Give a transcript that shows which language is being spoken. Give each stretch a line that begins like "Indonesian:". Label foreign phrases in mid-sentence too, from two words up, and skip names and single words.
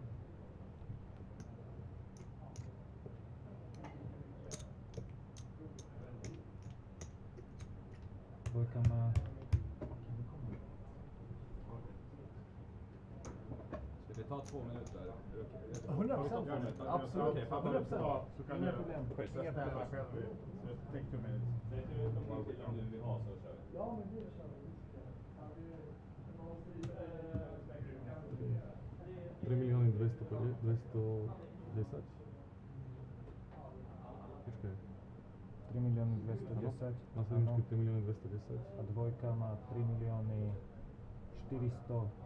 Swedish: Då kan man... Ska det ta 2 minuter? 100%. Absolut. Okej, 100%. Så kan Inga du problem. bestämma själv.
English: Take 2 minutes.
Swedish: Säg till om du vill ha så kör vi. Ja, men det kör vi.
Czech: 3 milioni 210. 3 milioni 210. Na sedmičku 3 milioni 210. A dvojka má 3 milioni 455.